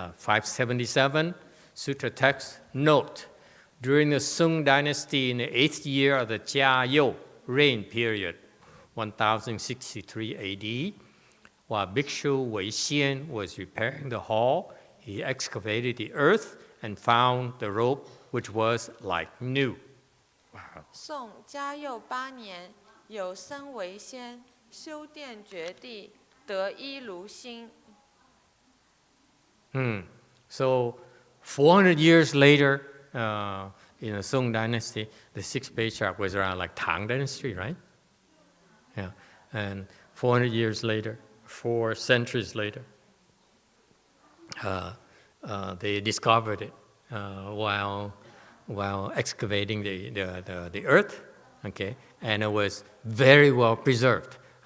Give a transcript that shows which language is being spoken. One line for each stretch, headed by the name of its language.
English: 577, Sutra text, note, during the Sung dynasty in the 8th year of the Jia You reign period, 1063 AD, while Bhikshu Wei Xian was repairing the hall, he excavated the earth and found the rope which was like new. Wow.
Chinese: 宋嘉佑8年，有僧为先，修殿掘地，得衣如新。
English: So 400 years later, in the Song dynasty, the 6th patriarch was around like Tang dynasty, right? Yeah, and 400 years later, 4 centuries later, they discovered it while excavating the earth, okay, and it was very well preserved.